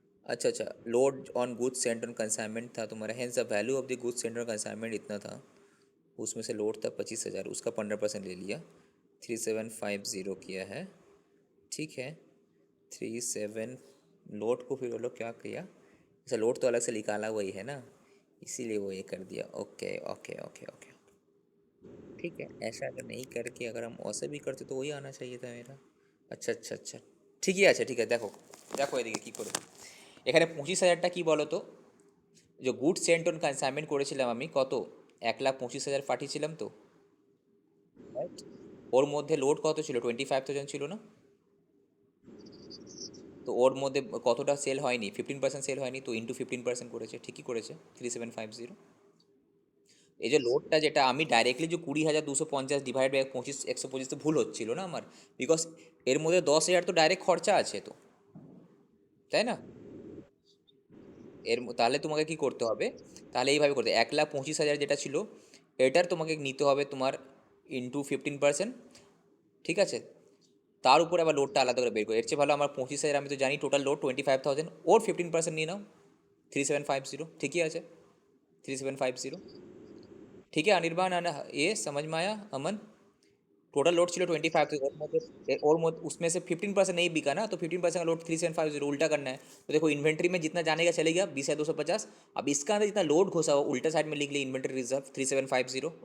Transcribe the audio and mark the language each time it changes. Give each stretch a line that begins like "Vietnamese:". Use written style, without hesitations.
Hindi: अच्छा अच्छा, load on goods Saint on consignment था तुम्हारा, hence the value of the goods Saint on consignment इतना था, उसमें से लोड था 25,000, उसका 15% ले लिया, 3750 किया है, ठीक है। 37, लोड को फिर वो लोग क्या किया, अच्छा लोड तो अलग से निकाला वही है ना, इसीलिए वो ये कर दिया, ओके ओके ओके ओके, ठीक है। ऐसा अगर नहीं करके अगर हम ऐसे भी करते तो वही आना चाहिए था मेरा, अच्छा अच्छा
Bangla: अच्छा, ঠিকই আছে, ঠিক আছে, দেখো দেখো এদিকে কী করবো, এখানে 25,000টা কী বলো তো, যে গুড সেন্ট অন কনসাইনমেন্ট করেছিলাম আমি কত, 1,25,000 পাঠিয়েছিলাম তো, রাইট, ওর মধ্যে লোড কত ছিল, 25,000 ছিল না, তো ওর মধ্যে কতটা সেল হয়নি, 15% সেল হয়নি, তো ইন্টু 15% করেছে, ঠিকই করেছে 3750। এই যে লোডটা যেটা আমি ডাইরেক্টলি যে 20,250 ডিভাইড বাই 125 তো ভুল হচ্ছিল না আমার, বিকজ এর মধ্যে 10,000 তো ডাইরেক্ট খরচা আছে তো, তাই না? তাহলে তোমাকে কি করতে হবে, তাহলে এইভাবে করতে 1,25,000 যেটা ছিল এটার তোমাকে নিতে হবে তোমার ইন্টু 15%, ঠিক আছে? তার উপরে আবার লোডটা আলাদা করে বের করে, এর চেয়ে ভালো আমার 25,000, আমি তো জানি টোটাল লোড 25,000, ওর 15% নিয়ে নাও, 3750, ঠিকই আছে, 3750।
Hindi: ठीक है अनिर्बाण, ये समझ में आया अमन? टोटल लोड चलो 25 थे, और उसमें से 15% नहीं बिका ना, तो 15% का लोड 3750 उल्टा करना है। तो देखो इन्वेंट्री में जितना जाने का चलेगा 20,250, अब इसका अंदर जितना लोड घुसा हुआ उल्टा साइड में लिख लिया इन्वेंट्री रिजर्व 3750।